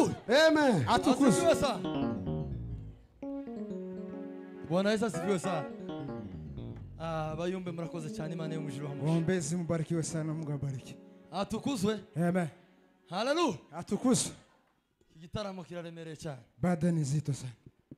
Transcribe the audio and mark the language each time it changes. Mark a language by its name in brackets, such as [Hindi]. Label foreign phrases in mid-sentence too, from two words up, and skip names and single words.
[Swahili] Amen. Asifiwe sana. Bwana Yesu asifiwe sana. [Kinyarwanda] Bayumbe murakoze cyane, Imana yo mu ijuru hamwe. [Swahili] Ombezi mubarikiwe sana, Mungu abariki. [Kinyarwanda] Atukuzwe. Amen. Hallelujah. Atukuzwe. Igitaramo kiraremereye cyane. [Swahili] Bada ni zito sana.